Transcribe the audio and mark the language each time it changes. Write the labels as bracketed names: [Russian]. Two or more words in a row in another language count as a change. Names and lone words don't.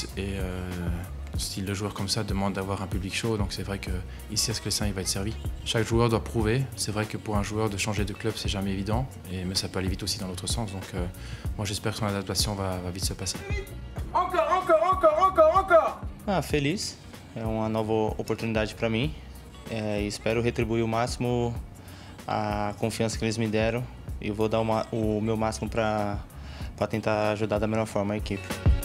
[French] Et style de joueur comme ça demande d'avoir un public chaud, donc c'est vrai qu'ici à Sclessin il va être servi. Chaque joueur doit prouver. C'est vrai que pour un joueur de changer de club c'est jamais évident, mais ça peut aller vite aussi dans l'autre sens. Donc moi j'espère que son adaptation va vite se passer. Encore! [Portuguese] Feliz. É uma nova oportunidade para mim. Espero retribuir o máximo a confiança que eles me deram e vou dar o meu máximo para tentar ajudar da melhor forma a equipe.